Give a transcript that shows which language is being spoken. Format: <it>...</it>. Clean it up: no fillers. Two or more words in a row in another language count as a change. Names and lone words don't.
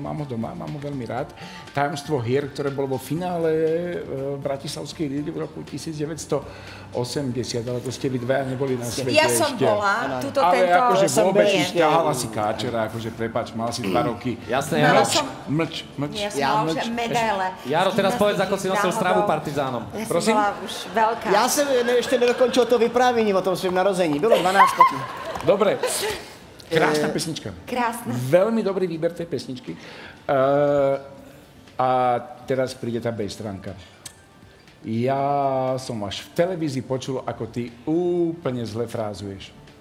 <sk>Mám ho doma, mám ho veľmi rád. Tajomstvo hier, ktoré bolo vo finále Bratislavskej ligy v roku 1980, ale to ste vy dvaja neboli na svete Ja som ešte. bola, tuto ale tento... akože vôbec nie. ťahala si káčera, akože prepáč, mal si 2 roky. Jasné, Mala Jaro. som... Mlč. Ja som mala už medaile. Jaro, teraz povedz, ako si nosil stravu partizánom. Ja som Prosím? bola už veľká.</sk> <cs>Já jsem ještě nedokončil to vyprávění o tom svém narození. Bylo 12 potom.</cs> <sk>Dobre. Krásna pesnička. Krásna. Veľmi dobrý výber tej pesničky. A teraz príde tá B-stránka. Ja som až v televízii počul, ako ty úplne zle frázuješ.</sk>